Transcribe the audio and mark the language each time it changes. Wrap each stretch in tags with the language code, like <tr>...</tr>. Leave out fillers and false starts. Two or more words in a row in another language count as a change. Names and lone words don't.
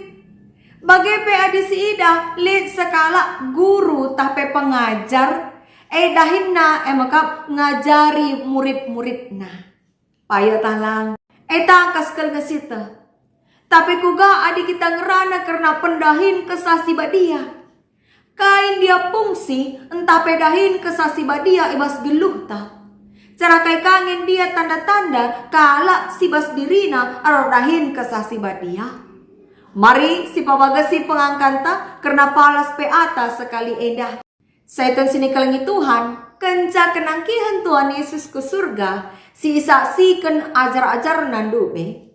<btx>Bagepe adi si ida lit sekala guru tape pengajar. Dahinna emakap ngajari murid-muridna. Payo talang. Tangkas kel ngesita. Tapi kuga adi kita ngerana karena pendahin kesasi badia. Kain dia fungsi entah pedahin kesasi badia ibas geluh ta. Cara kai kangen dia tanda-tanda kala si bas dirina arodahin kesasi badia. Mari si pabagasi pengangkanta karena palas pe atas sekali edah. Saitun sini kelengi Tuhan, kenca kenangkihan Tuhan Yesus ke surga, si isaksikan ajar-ajar nandume.</btx>